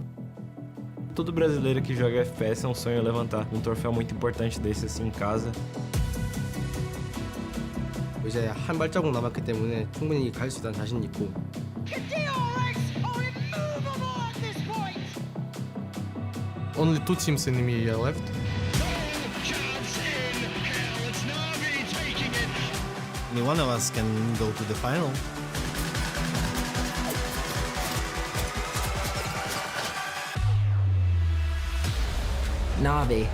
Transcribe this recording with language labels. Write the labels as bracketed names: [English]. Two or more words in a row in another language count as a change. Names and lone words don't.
[Portuguese] Todo brasileiro que joga FPS é um sonho levantar um troféu muito importante desse assim em casa. [Korean] 이제 한 발자국 남았기 때문에 충분히 갈 수 있다는 자신 있고. [English] Only 2 teams in EMEA left. Only one of us can go to the final. Navi.